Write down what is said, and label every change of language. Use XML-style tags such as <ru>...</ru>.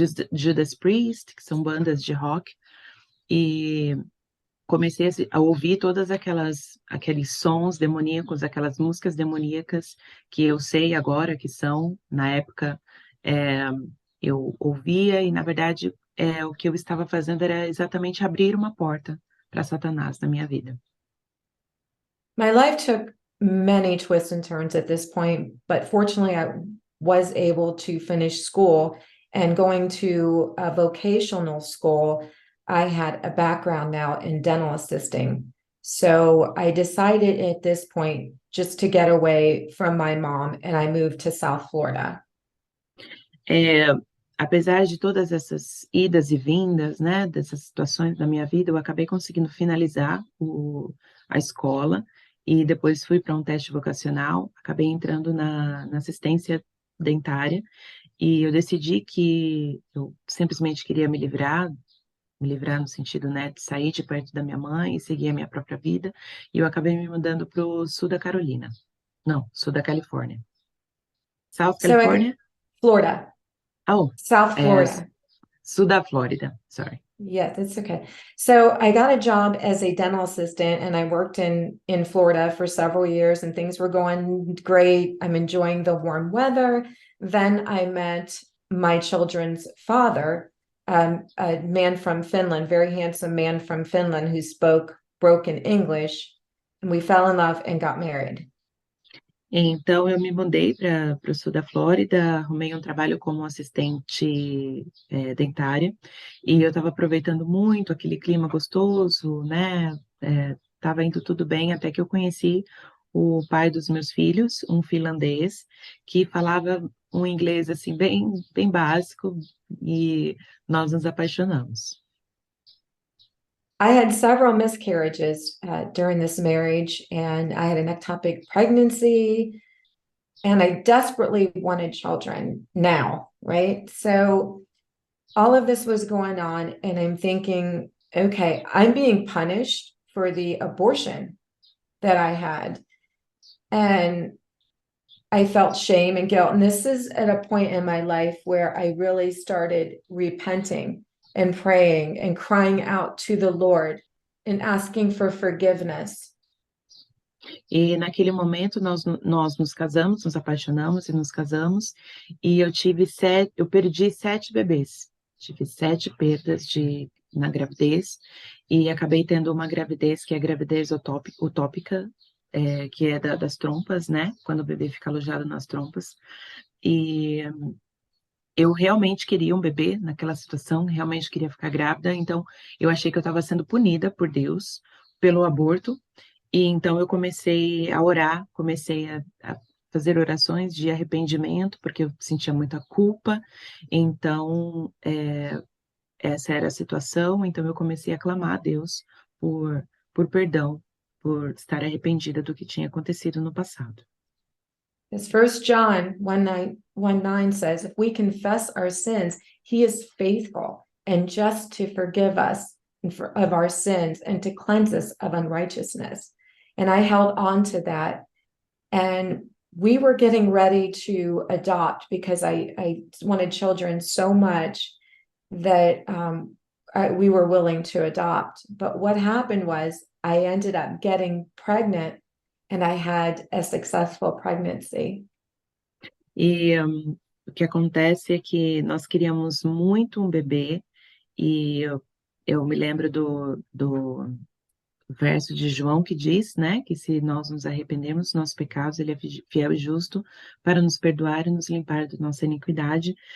<pt>Judas Priest, que são bandas de rock, e comecei a ouvir todas aqueles sons demoníacos, aquelas músicas demoníacas que eu sei agora que são, na época, eu ouvia e, na verdade, o que eu estava fazendo era exatamente abrir uma porta para Satanás na minha vida.</pt> <en>My life took many twists and turns at this point, but fortunately, I was able to finish school. And going to a vocational school, I had a background now in dental assisting. So I decided at this point just to get away from my mom, and I moved to South Florida.</en> <pt>Apesar de todas essas idas e vindas, né, dessas situações da minha vida, eu acabei conseguindo finalizar a escola e depois fui para um teste vocacional, acabei entrando na assistência dentária e eu decidi que eu simplesmente queria me livrar no sentido, né, de sair de perto da minha mãe e seguir a minha própria vida, e eu acabei me mudando para o sul da Carolina. Não, sul da Califórnia. South</pt> <en>So California? Florida, Oh, South Florida.</en> <pt>sul da Flórida, sorry.</pt> <en>Yeah, that's okay. So I got a job as a dental assistant, and I worked in Florida for several years, and things were going great. I'm enjoying the warm weather. Then I met my children's father, a man from Finland, very handsome man from Finland who spoke broken English, and we fell in love and got married.</en> <pt>Então, eu me mudei para o sul da Flórida, arrumei um trabalho como assistente dentária, e eu estava aproveitando muito aquele clima gostoso, né? Estava indo tudo bem, até que eu conheci o pai dos meus filhos, um finlandês, que falava um inglês assim bem, bem básico, e nós nos apaixonamos.</pt> <en>I had several miscarriages during this marriage, and I had an ectopic pregnancy, and I desperately wanted children now, right? So all of this was going on, and I'm thinking, okay, I'm being punished for the abortion that I had. And I felt shame and guilt. And this is at a point in my life where I really started repenting and praying and crying out to the Lord and asking for forgiveness.</en> <pt>E naquele momento nós nos casamos, nos apaixonamos e nos casamos, e eu perdi 7 bebês, tive 7 perdas na gravidez, e acabei tendo uma gravidez que é a gravidez utópica, que é das trompas, né, quando o bebê fica alojado nas trompas, e eu realmente queria um bebê naquela situação, realmente queria ficar grávida, então eu achei que eu estava sendo punida por Deus pelo aborto, e então eu comecei a orar, comecei a fazer orações de arrependimento, porque eu sentia muita culpa, então essa era a situação, então eu comecei a clamar a Deus por perdão, por estar arrependida do que tinha acontecido no passado.</pt> <en>As 1 John 1:9 says, if we confess our sins, he is faithful and just to forgive us of our sins and to cleanse us of unrighteousness. And I held on to that. And we were getting ready to adopt because I wanted children so much that we were willing to adopt. But what happened was I ended up getting pregnant, and I had a successful pregnancy.</en> <pt>E o que acontece é que nós queríamos muito um bebê, e eu me lembro do verso de João que diz, né, que se nós nos arrependermos dos nossos pecados, ele é fiel e justo para nos perdoar e nos limpar da nossa iniquidade.</pt>